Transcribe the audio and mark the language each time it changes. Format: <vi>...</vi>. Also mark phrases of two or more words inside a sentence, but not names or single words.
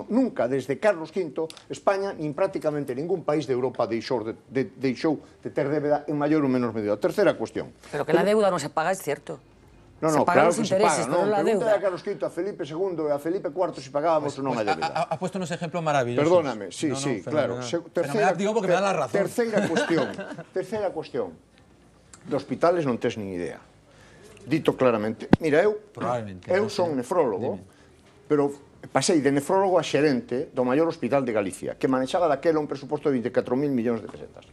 <gl>Nunca, desde Carlos V, España, nin prácticamente ningún país de Europa deixou de ter débeda en maior ou menor medida. Terceira cuestión.</gl> <es>Pero que la deuda non se paga, es cierto. No, claro que se paga, non?</es> <gl>Pregúntale a Carlos V, a Felipe II e a Felipe IV se pagábamos ou non a débeda.</gl> <es>Ha puesto unos ejemplos maravillosos. Perdóname, sí, claro. Digo porque me da la razón.</es> <gl>Terceira cuestión. De hospitales non tes nin idea. Dito claramente. Mira, eu son nefrólogo, pero pasei de nefrólogo a xerente do maior hospital de Galicia, que manexaba daquela un presuposto de 24.000 millóns de pesetas.</gl>